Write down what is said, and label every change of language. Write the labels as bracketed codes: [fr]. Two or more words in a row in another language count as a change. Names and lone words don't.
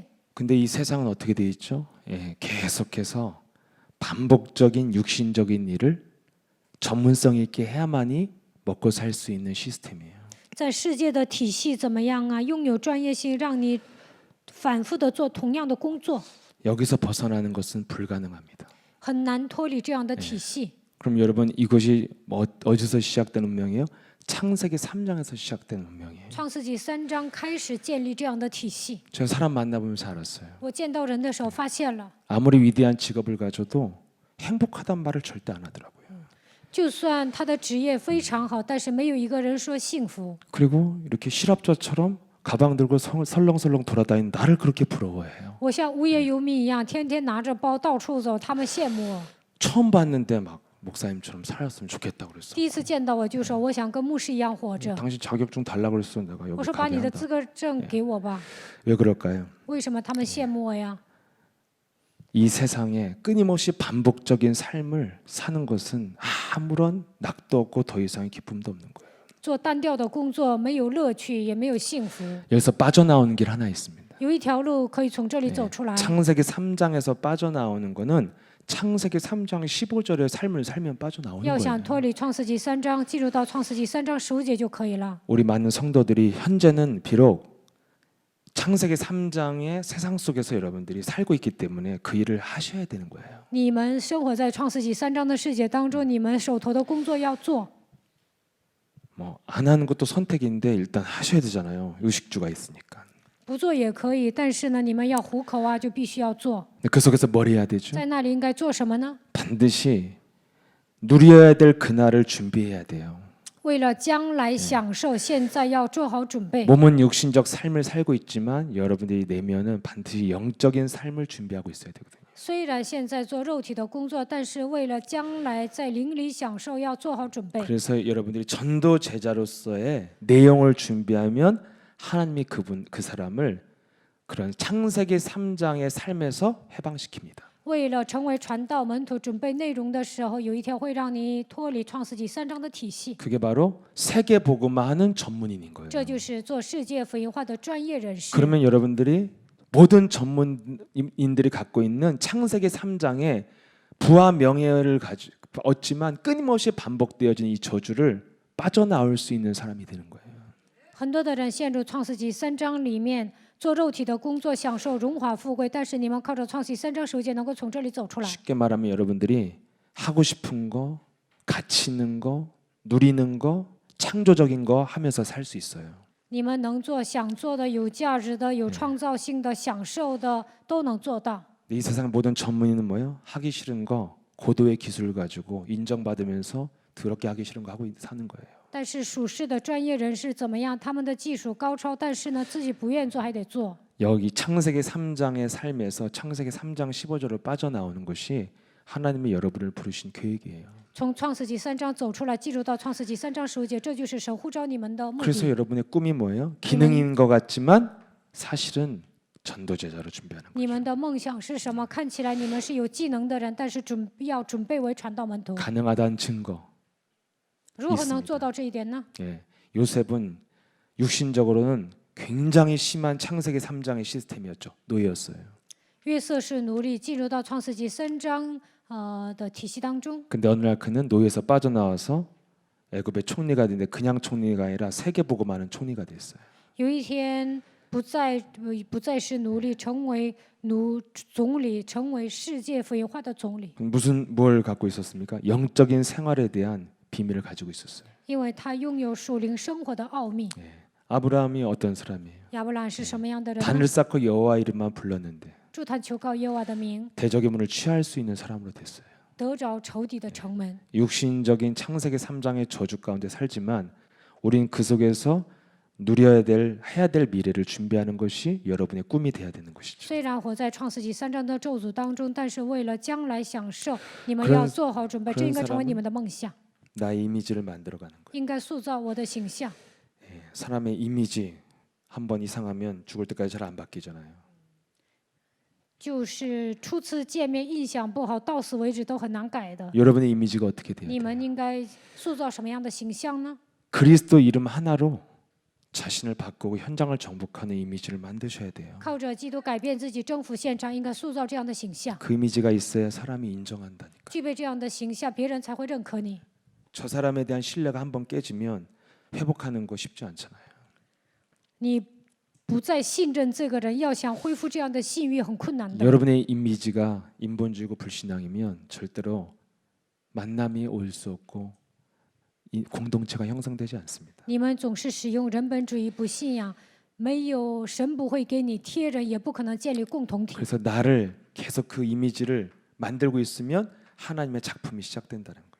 [ko] 근데 이 세상은 어떻게 돼 있죠? 예, 계속해서 반복적인 육신적인 일을 전문성 있게 해야만이 먹고 살 수 있는 시스템이에요. [zh] 在世界的体系怎么样啊？拥有专业性，让你反复的做同样的工作， [ko] 여기서 벗어나는 것은 불가능합니다. [zh] 很难脱离这样的体系。 [ko] 그럼 여러분 이것이 어디서 시작된 운명이에요? 창세기 3장에서 시작된 운명이에요. [zh] 创世纪3章开始建立这样的体系。 [ko] 제가 사람 만나보면서 알았어요. [zh] 我见到人的时候发现了， [ko] 아무리 위대한 직업을 가져도 행복하단 말을 절대 안 하더라고요. [zh] 就算他的职业非常好，但是没有一个人说幸福。 [ko] 그리고 이렇게 실업자처럼 가방 들고 설렁설렁 돌아다니는 나를 그렇게 부러워해요. [zh] 我像无业游民一样，天天拿着包到处走，他们羡慕我。 [ko] 처음 봤는데 막 목사님처럼 살았으면 좋겠다고 그랬어. [zh] 第一次见到我就说，我想跟牧师一样活着。 [ko] 당신 자격증 달라고 그랬어. 내가 [zh] 我 [ko] 여기 [zh] 说把 [ko] 가게 [zh] 你的 [ko] 한다. [zh] 资格证给我吧。 [ko] 왜 그럴까요? [zh] 为什么他们羡慕我呀？ [ko] 이 세상에 끊임없이 반복적인 삶을 사는 것은 아무런 낙도 없고 더 이상의 기쁨도 없는 거예요. [zh] 做单调的工作没有乐趣，也没有幸福。 [ko] 여기서 빠져나오는 길 하나 있습니다. [zh] 有一条路可以从这里走出来。 [ko] 창세기 3장에서 빠져나오는 거는 창세기 3장 15절의 삶을 살면 빠져나오는 [zh] 要 [ko] 거예요. [zh] 想脱离创世纪3章，进入到创世纪3章15节就可以了。 [ko] 우리 많은 성도들이 현재는 비록 창세기 3장의 세상 속에서 여러분들이 살고 있기 때문에 그 일을 하셔야 되는 거예요. [zh] 你们生活在创世纪3章的世界当中，你们手头的工作要做。 [ko] 뭐 안 하는 것도 선택인데 일단 하셔야 되잖아요. 의식주가 있으니까. [zh] 不做也可以，但是呢，你们要糊口啊，就必须要做。 [ko] 그 속에서 뭘 해야 되죠? [zh] 在那里应该做什么呢？ [ko] 반드시 누려야 될 그날을 준비해야 돼요. [zh] 为了将来享受，现在要做好准备。 [ko] 몸은 육신적 삶을 살고 있지만 여러분들이 내면은 반드시 영적인 삶을 준비하고 있어야 되거든요. [zh] 虽然现在做肉体的工作，但是为了将来在灵里享受，要做好准备。 [ko] 그래서 여러분들이 전도 제자로서의 내용을 준비하면 하나님이 그 사람을 그런 창세기 3장의 삶에서 해방시킵니다. [zh] 为了成为传道门徒，准备内容的时候，有一天会让你脱离创世纪3章的体系。 [ko] 그게 바로 세계 복음화하는 전문인인 거예요. [zh] 这就是做世界福音化的专业人士。 [ko] 그러면 여러분들이 모든 전문인들이 갖고 있는 창세기 3장의 부와 명예를 얻지만 끊임없이 반복되어진 이 저주를 빠져나올 수 있는 사람이 되는 거예요. [zh] 很多的人陷入创世纪3章里面，做肉体的工作，享受荣华富贵，但是你们靠着创世纪3章15节能够从这里走出来。 [ko] 쉽게 말하면 여러분들이 하고 싶은 거, 가치 있는 거, 누리는 거, 창조적인 거 하면서 살 수 있어요. [zh] 你们能做想做的、有价值的、有创造性的、享受的，都能做到。 [ko] 이 세상 모든 전문인은 뭐예요? 하기 싫은 거, 고도의 기술을 가지고 인정받으면서 더럽게 하기 싫은 거 하고 사는 거예요. [zh] 但是属世的专业人士怎么样？他们的技术高超，但是呢，自己不愿做还得做。 [ko] 여기 창세기 3장의 삶에서 창세기 3장 15절로 빠져나오는 것이 하나님이 여러분을 부르신 계획이에요. [zh] 从创世纪3章走出来，进入到创世纪3章15节，这就是神呼召你们的目 [ko] 그래서 [zh] 的。 [ko] 여러분의 꿈이 뭐예요? 기능인 것 같지만 사실은 전도 제자로 준비하는 [zh] 你 [ko] 거예요. [zh] 们的梦想是什么？看起来你们是有技能的人，但是要准备为传道门徒。 [ko] 가능하다는 증거. [zh] 如何能做到这一点呢？ [ko] 예, 요셉은 육신적으로는 굉장히 심한 창세기 3장의 시스템이었죠. 노예였어요. [zh] 约瑟是奴隶，进入到创世纪3章的体系当中。 [ko] 근데 어느 날 그는 노예에서 빠져나와서 애굽의 총리가 됐는데 그냥 총리가 아니라 세계 복음하는 총리가 됐어요. [zh] 有一天不再是奴隶，成为总理，成为世界福音化的总理。 [ko] 뭘 갖고 있었습니까? 영적인 생활에 대한 비밀을 가지고 있었어요. [zh] 因为他拥有属灵生活的奥秘。 [ko] 예. 아브라함이 어떤 사람이에요? [zh] 亚伯兰是什么样的人呢？ [ko] 단을 쌓고 여호와 이름만 불렀는데 [zh] 筑坛求告耶和华的名， [ko] 대적의 문을 취할 수 있는 사람으로 됐어요. [zh] 得着仇敌的城门。 [ko] 육신적인 창세기 3장의 저주 가운데 살지만 우린 그 속에서 누려야 될 해야 될 미래를 준비하는 것이 여러분의 꿈이 돼야 되는 것이죠. [zh] 虽然活在创世纪3章的咒诅当中，但是为了将来享受，你们 [ko] 그런 [zh] 要做好准备，这应该成为你们的梦想， [ko] 나의 이미지를 만들어가는 거예요. [zh] 应该塑造我的形象。 [ko] 예, 사람의 이미지 한번 이상하면 죽을 때까지 잘 안 바뀌잖아요. [zh] 就是初次见面印象不好，到死为止都很难改的。 [ko] 여러분의 이미지가 어떻게 돼야 [zh] 你 [ko] 돼요? [zh] 们应该塑造什么样的形象呢？ [ko] 그리스도 이름 하나로 자신을 바꾸고 현장을 정복하는 이미지를 만드셔야 돼요. [zh] 靠着基督改变自己，征服现场，应该塑造这样的形象。 [ko] 그 이미지가 있어야 사람이 인정한다니까. [zh] 具备这样的形象，别人才会认可你。 [ko] 저 사람에 대한 신뢰가 한번 깨지면 회복하는 거 쉽지 않잖아요. [zh] 你不再信任这个人，要想恢复这样的信誉很困难的。 [ko] 여러분의 이미지가 인본주의고 불신앙이면 절대로 만남이 올 수 없고 이 공동체가 형성되지 않습니다. [zh] 你们总是使用人本主义不信仰，没有神不会给你贴人，也不可能建立共同体。 [ko] 그래서 나를 계속 그 이미지를 만들고 있으면 하나님의 작품이 시작된다는 거예요.